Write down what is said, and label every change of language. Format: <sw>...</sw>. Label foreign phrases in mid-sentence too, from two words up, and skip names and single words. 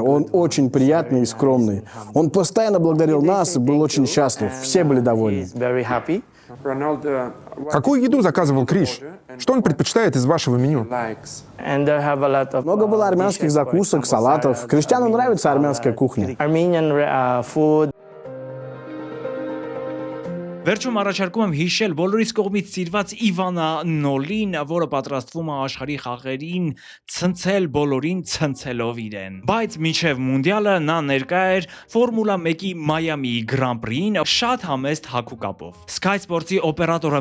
<ru>Он очень приятный и скромный. Он постоянно благодарил нас и был очень счастлив. Все были довольны. Какую еду заказывал Криш? Что он предпочитает из вашего меню? Много было армянских закусок, салатов. Криштиану нравится армянская кухня.</ru> <hy>Վերջում առաջարկում եմ հիշել բոլորիս կողմից սիրված Իվանա Նոլին, որը պատրաստվում է աշխարհի խաղերին ցնցել բոլորին ցնցելով իրեն։ Բայց մինչև մունդիալը նա ներկա էր Ֆորմուլա 1-ի Մայամիի Grand Prix-ին շատ համեստ հագուկապով։ Sky Sports-ի օպերատորը</hy>